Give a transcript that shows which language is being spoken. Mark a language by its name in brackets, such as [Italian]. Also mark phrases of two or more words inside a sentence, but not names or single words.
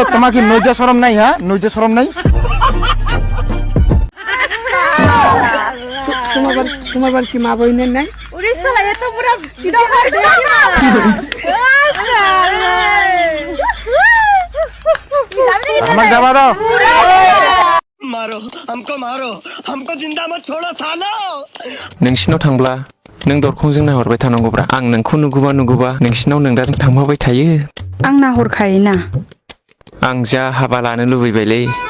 [Bangla] তোমার কি লজ্জা শরম নাই হ্যাঁ লজ্জা শরম নাই তোমার বাড়ি কি মা বইনের নাই [Hindi] अरे साला ये तो पूरा सीधा मार दे [Bangla] আমার যাবা দাও [Hindi] मारो हमको जिंदा मत छोड़ो सालो [Bodo] नोंसिनाव थांब्ला नों दरखंजों नाहरबाय थानांगौब्रा आं नोंखौ नुगौबा नोंसिनाव नों दा थांफाबाय थायो आं नाहरखायोना आं जा हाबा लानो लुबैबायलै